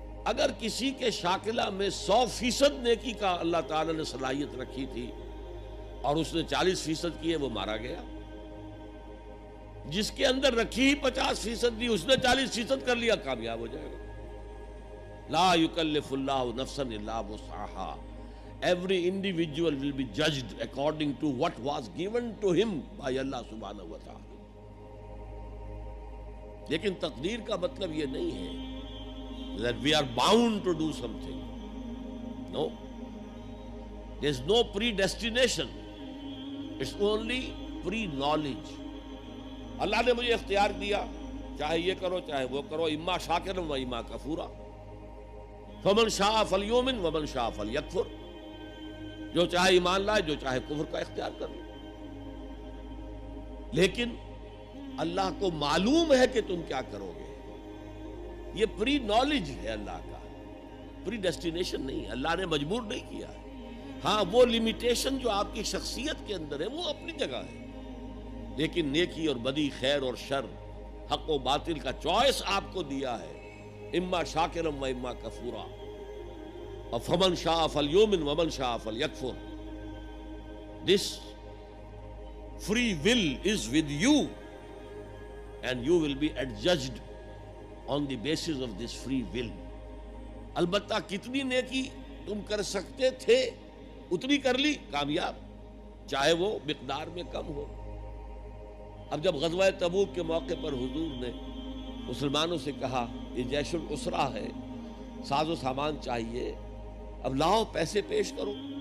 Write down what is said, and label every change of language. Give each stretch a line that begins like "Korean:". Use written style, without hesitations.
Urdu: اگر کسی کے شاکلہ میں 100% نیکی کا اللہ تعالی نے صلاحیت رکھی تھی اور اس نے 40% کی ہے، وہ مارا گیا. جس کے اندر رکھی ہی 50% دی، اس نے 40% کر لیا، کامیاب ہو جائے گا.
Arabic: لا یکلف اللہ نفسا الا وسعها.
English: Every individual will be judged according to what was given to him by Allah subhanahu wa ta'ala.
Urdu: لیکن تقدیر کا مطلب یہ نہیں ہے
English: that we are bound to do something. No. There is no predestination. It's only pre-knowledge.
Urdu: اللہ نے مجھے اختیار دیا، چاہے یہ کرو چاہے وہ کرو،
Arabic: اما شاکرا و اما کفورا. فمن شاء فلیؤمن ومن شاء فلیکفر.
Urdu: جو چاہے ایمان لائے، جو چاہے کفر کا اختیار کر لے. لیکن اللہ کو معلوم ہے کہ تم کیا کرو گے. یہ پری نالج ہے اللہ کا، پری ڈیسٹینیشن نہیں. اللہ نے مجبور نہیں کیا. ہاں وہ لمیٹیشن جو آپ کی شخصیت کے اندر ہے وہ اپنی جگہ ہے، لیکن نیکی اور بدی، خیر اور شر، حق و باطل کا چوائس آپ کو دیا ہے.
Arabic: اما شاکرم و اما کفورا. فمن شاء فلیؤمن ومن شاء فلیکفر.
English: This free will is with you and you will be adjudged on the basis of this free will.
Urdu: البتہ کتنی نیکی تم کر سکتے تھے اتنی کر لی، کامیاب، چاہے وہ مقدار میں کم ہو. اب جب غزوہ تبوک کے موقع پر حضور نے مسلمانوں سے کہا یہ جیش العسرہ ہے، ساز و سامان چاہیے، اب لاؤ پیسے پیش کرو.